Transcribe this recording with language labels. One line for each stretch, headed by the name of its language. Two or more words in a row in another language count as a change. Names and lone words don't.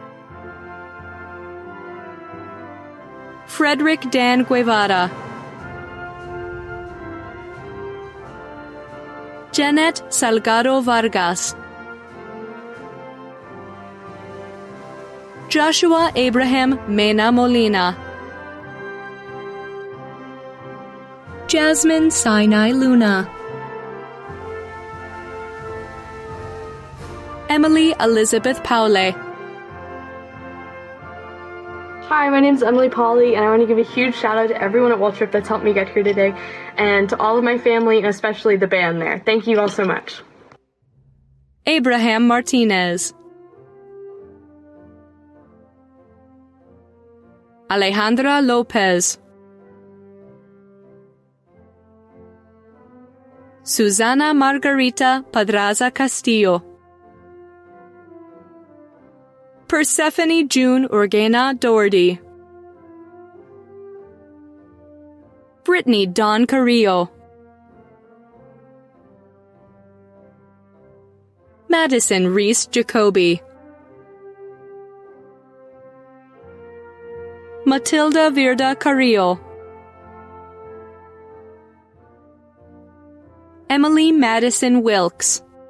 English: Frederick Dan Guevara, Janet Salgado Vargas, Joshua Abraham Mena Molina, Jasmine Sinai Luna, Emily Elizabeth Paule. Hi, my name is Emily Pauley, and I want to give a huge shout out to everyone at Waltrip that's helped me get here today, and to all of my family, and especially the band there. Thank you all so much. Abraham Martinez, Alejandra Lopez, Susana Margarita Padraza Castillo, Persephone June Urgena Doherty, Brittany Dawn Carrillo, Madison Reese Jacoby, Matilda Virda Carrillo, Emily Madison Wilkes,